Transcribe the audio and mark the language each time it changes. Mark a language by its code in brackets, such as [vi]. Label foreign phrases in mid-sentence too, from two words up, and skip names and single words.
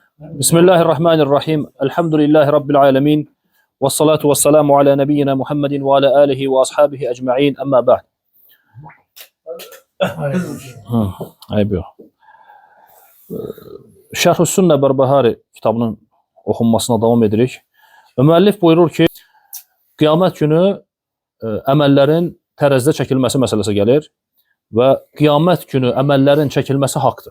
[ar] بسم الله الرحمن الرحيم. الحمد لله رب العالمين. والصلاة والسلام على نبينا محمد وعلى آله وأصحابه أجمعين. أما بعد. [az] Ayıb yox. Şərh-ü Sünnə Bərbəhari kitabının oxunmasına davam edirik. Müəllif buyurur ki, qiyamət günü əməllərin tərəzidə çəkilməsi məsələsi gəlir və qiyamət günü əməllərin çəkilməsi haqdır.